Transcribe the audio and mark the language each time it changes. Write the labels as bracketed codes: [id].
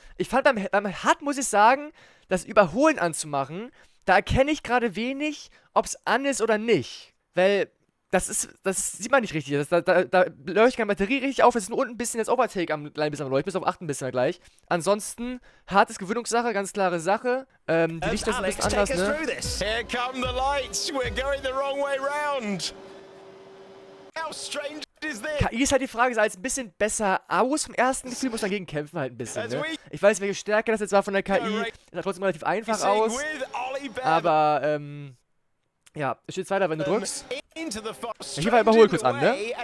[de] Ich fand beim HUD, muss ich sagen, das Überholen anzumachen, da erkenne ich gerade wenig, ob es an ist oder nicht. Weil das sieht man nicht richtig. Da leuchtet keine Batterie richtig auf. Es ist nur unten ein bisschen das Overtake ein klein bisschen am Leuchten, bis auf 8 ein bisschen gleich. Ansonsten, hart ist Gewöhnungssache, ganz klare Sache. Die Lichter sind ein bisschen anders, ne? [en] Here come the lights. We're going the wrong way round. How strange is this? [de] KI ist halt die Frage, sah jetzt ein bisschen besser aus vom ersten Gefühl, muss dagegen kämpfen halt ein bisschen, ne? Ich weiß, welche Stärke das jetzt war von der KI. Sah trotzdem relativ einfach aus. Aber, ja, es steht weiter, wenn du drückst. Hier war Überhol kurz an, ne?